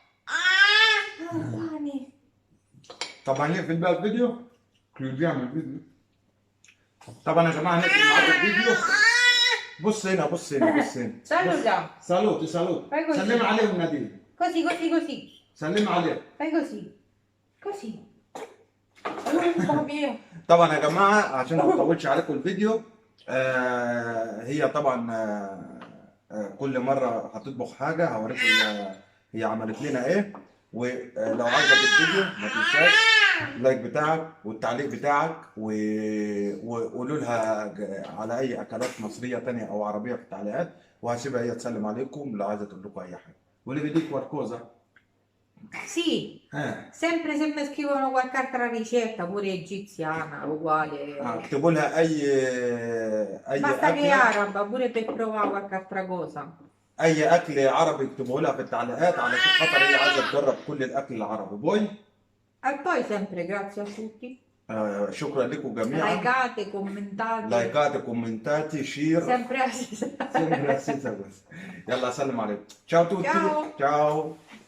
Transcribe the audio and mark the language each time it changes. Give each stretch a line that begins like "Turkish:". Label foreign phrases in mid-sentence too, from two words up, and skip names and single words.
Arabic: طبعا نقفل بقى الفيديو، chiudiamo الفيديو. طبعا يا جماعه نقفل معاكم الفيديو. بص هنا
Italian: Saluta. سالوت Fai così.
Arabic: سلم عليهم نادين،
Italian: Così.
Arabic: سلم عليهم.
Italian: Fai così. Allora, mio.
Arabic: طبعا يا جماعه عشان ما اطولش عليكم الفيديو، هي طبعا كل مره هتطبخ حاجه هوريكم هي عملت لنا ايه. ولو عجبك الفيديو ما تنساش اللايك بتاعك والتعليق بتاعك، وقولوا لها على اي اكلات مصريه تانية او عربيه في التعليقات، وهسيبها هي تسلم عليكم لو عايزه تقول لكم اي حاجه. واللي بيديك qualcosa.
Italian: Sì, sempre se mi scrivono qualche altra ricetta, pure egiziana, uguale.
Arabic: اكتبوا لها اي
Italian: Basta che è
Arabic: اكله،
Italian: araba, pure per provare qualche altra cosa.
Arabic: اي اكل عربي اكتبوا لها في التعليقات علشان خاطر هي عايزه تجرب كل الاكل العربي. بوي.
Italian: E poi sempre grazie a tutti.
Arabic: شكرا لكم جميعا.
Italian: لايكate, commentate. likate commentate share Sempre a sempre la stessa cosa.
Arabic: يلا سلم عليكم.
Italian: ciao tutti. Ciao. ciao